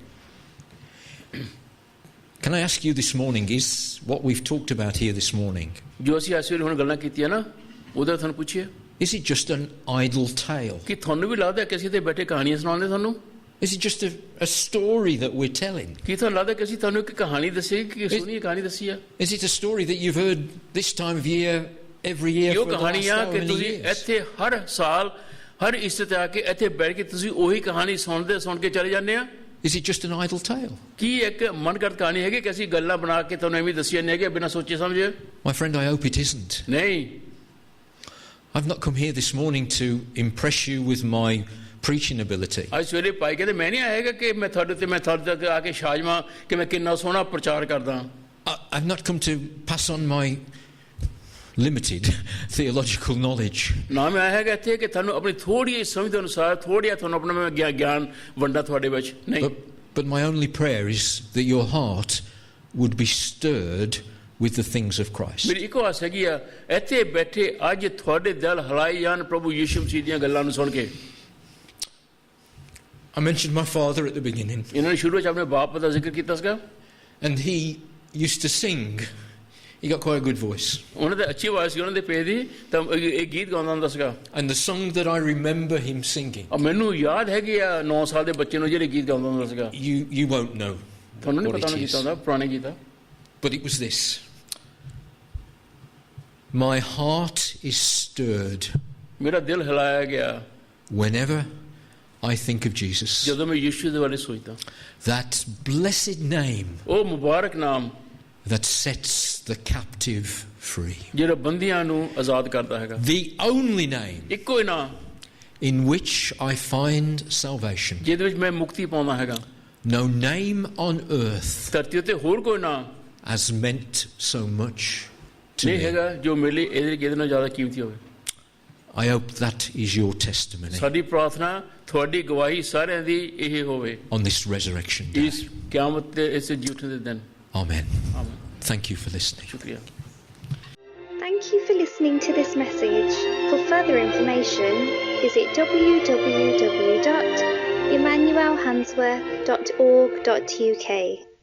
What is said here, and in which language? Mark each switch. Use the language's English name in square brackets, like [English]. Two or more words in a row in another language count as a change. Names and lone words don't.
[English] Can I ask you this morning, is what we've talked about here this morning, [Punjabi] जो ਅਸੀਂ ਇਸ ਵੇਲੇ ਹੁਣ ਗੱਲਾਂ ਕੀਤੀਆਂ ਨਾ ਉਹਦਾ ਤੁਹਾਨੂੰ ਪੁੱਛਿਆ [English] is it just an idle tale? [Punjabi] ਕਿ ਤੁਹਾਨੂੰ ਵੀ ਲੱਗਦਾ ਕਿ ਅਸੀਂ ਤੇ ਬੈਠੇ ਕਹਾਣੀਆਂ ਸੁਣਾਉਂਦੇ ਤੁਹਾਨੂੰ [English] Is it just a story that we're telling? [Punjabi] ਕੀ ਤੁਹਾਨੂੰ ਲੱਗਦਾ ਕਿ ਅਸੀਂ ਤੁਹਾਨੂੰ ਇੱਕ ਕਹਾਣੀ ਦੱਸੀ ਕਿ ਸੁਣੀ ਕਹਾਣੀ ਦੱਸੀ ਆ [English] Is it a story that you've heard this time of year, every year [Punjabi] ਇਹ [English] for the last [Punjabi] ਕਹਾਣੀਆਂ [English] so [Punjabi] ਕਿ [English] many [Punjabi] ਤੁਸੀਂ [English] years? [Punjabi] ਇੱਥੇ ਹਰ ਸਾਲ ਹਰ ਇਸਤੇ ਆ ਕੇ ਇੱਥੇ ਬੈਠ ਕੇ ਤੁਸੀਂ ਉਹੀ ਕਹਾਣੀ ਸੁਣ ਕੇ ਚਲੇ ਜਾਂਦੇ ਆ [English] Is it just an idle tale? [Punjabi] ਕੀ ਇੱਕ ਮਨਗੜਤ ਕਹਾਣੀ ਹੈਗੀ ਕਿ ਅਸੀਂ ਗੱਲਾਂ ਬਣਾ ਕੇ ਤੁਹਾਨੂੰ ਐਵੇਂ ਦੱਸੀਆਂ ਨੇ ਕਿ ਬਿਨਾਂ ਸੋਚੇ ਸਮਝੇ [English] My friend, I hope it isn't. [Punjabi] ਨਹੀਂ [English] I've not come here this morning to impress you with my preaching ability. [Punjabi] ਅੱਜ ਸਵੇਰੇ ਪਾਈ ਕਹਿੰਦੇ ਮੈਂ ਨਹੀਂ ਆਏਗਾ ਕਿ ਮੈਂ ਤੁਹਾਡੇ ਤੱਕ ਆ ਕੇ ਸ਼ਾਜਮਾ ਕਿ ਮੈਂ ਕਿੰਨਾ ਸੋਹਣਾ ਪ੍ਰਚਾਰ ਕਰਦਾ [English] I've not come to pass on my limited theological knowledge. [Punjabi] ਨਾ ਮੈਂ ਆਇਆ ਹੈਗਾ ਇੱਥੇ ਕਿ ਤੁਹਾਨੂੰ ਆਪਣੀ ਥੋੜੀ ਸਮਝ ਦੇ ਅਨੁਸਾਰ ਥੋੜ੍ਹਾ ਤੁਹਾਨੂੰ ਆਪਣਾ ਮੈਂ ਗਿਆਨ ਵੰਡਾ ਤੁਹਾਡੇ ਵਿੱਚ ਨਹੀਂ [English] But my only prayer is that your heart would be stirred with the things of Christ. [Punjabi] ਮੇਰੀ ਇੱਕੋ ਆਸ ਹੈਗੀ ਆ ਇੱਥੇ ਬੈਠੇ ਅੱਜ ਤੁਹਾਡੇ ਦਿਲ ਹਿਲਾਏ ਜਾਣ ਪ੍ਰਭੂ ਯਿਸੂ ਮਸੀਹ ਦੀਆਂ ਗੱਲਾਂ ਨੂੰ ਸੁਣ ਕੇ [English] I mentioned my father at the beginning, [Punjabi] ਇਹਨਾਂ ਨੇ ਸ਼ੁਰੂ ਵਿੱਚ ਆਪਣੇ ਬਾਪ ਦਾ ਜ਼ਿਕਰ ਕੀਤਾ ਸੀਗਾ [English] and he used to sing. He got quite a good voice. [Punjabi] ਉਹਨਾਂ ਦੇ ਅੱਛੀ ਆਵਾਜ਼ ਸੀ ਉਹਨਾਂ ਦੇ ਪੇ ਦੀ ਤਾਂ ਇਹ ਗੀਤ ਗਾਉਂਦਾ ਹੁੰਦਾ ਸੀਗਾ [English] And the song that I remember him singing, [Punjabi] ਮੈਨੂੰ ਯਾਦ ਹੈਗੀ ਆ 9 ਸਾਲ ਦੇ ਬੱਚੇ ਨੂੰ ਜਿਹੜੇ ਗੀਤ ਗਾਉਂਦਾ ਹੁੰਦਾ ਸੀਗਾ [English] you won't know [Punjabi] ਤੁਹਾਨੂੰ ਨਹੀਂ [English] what [Punjabi] ਪਤਾ [English] it [Punjabi] ਉਹਨਾਂ ਗੀਤਾਂ [English] is. [Punjabi] ਦਾ ਪੁਰਾਣੇ ਗੀਤ ਆ [English] But it was this. My heart is stirred [Punjabi] ਮੇਰਾ ਦਿਲ ਹਿਲਾਇਆ ਗਿਆ [English] whenever I think of Jesus, [Punjabi] ਜਦੋਂ ਮੈਂ ਯਿਸੂ ਦੇ ਬਾਰੇ ਸੋਚਦਾ, [English] that blessed name [Punjabi] ਉਹ ਮੁਬਾਰਕ ਨਾਮ [English] that sets the captive free, [Punjabi] ਜਿਹੜਾ ਬੰਦੀਆਂ ਨੂੰ ਆਜ਼ਾਦ ਕਰਦਾ ਹੈਗਾ, [English] the only name [Punjabi] ਇੱਕੋ ਹੀ ਨਾਮ [English] in which I find salvation. [Punjabi] ਜਿਹਦੇ ਵਿੱਚ ਮੈਂ ਮੁਕਤੀ ਪਾਉਂਦਾ ਹੈਗਾ, [English] No name on earth [Punjabi] ਧਰਤੀ ਉੱਤੇ ਹੋਰ ਕੋਈ ਨਾਮ [English] has meant so much to [Punjabi] ਨਹੀਂ [English] me. [Punjabi] ਹੈਗਾ ਜੋ ਮੇਰੇ ਲਈ ਇਹਦੇ ਨਾਲ ਜ਼ਿਆਦਾ ਕੀਮਤੀ ਹੋਵੇ। [English] I hope that is your testimony [Punjabi] ਸਾਡੀ ਪ੍ਰਾਰਥਨਾ ਤੁਹਾਡੀ ਗਵਾਹੀ ਸਾਰਿਆਂ ਦੀ ਇਹ ਹੋਵੇ [English] on this resurrection day. [Punjabi] ਇਸ ਕਿਆਮਤ ਦੇ ਇਸ ਜੀ ਉੱਠਣ ਦੇ ਦਿਨ। [English] Amen. [Punjabi] ਆਮੀਨ। [English] Thank you for listening. [Punjabi] ਸ਼ੁਕਰੀਆ। [English] Thank you for listening to this message. For further information, visit www.emmanuelhansworth.org.uk.